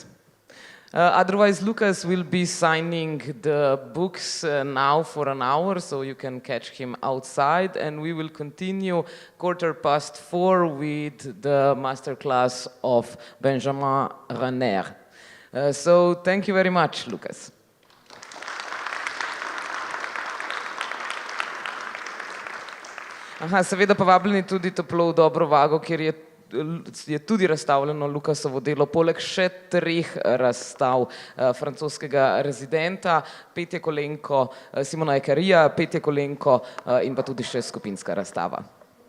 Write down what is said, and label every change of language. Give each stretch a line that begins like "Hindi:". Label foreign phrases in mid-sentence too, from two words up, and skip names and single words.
English: Otherwise, Lukas will be signing the books now for an hour, so you can catch him outside, and we will continue 4:15 with the masterclass of Benjamin Renner. So thank you very much, Lukas.
Slovenian: Aha, seveda pa vabljeni tudi toplo v Dobro vago, kjer je tudi razstavljeno Lukasovo delo, poleg še 3 razstav francoskega rezidenta, Petje Kolenko, Simona Ekarija, Petje Kolenko in pa tudi še skupinska razstava.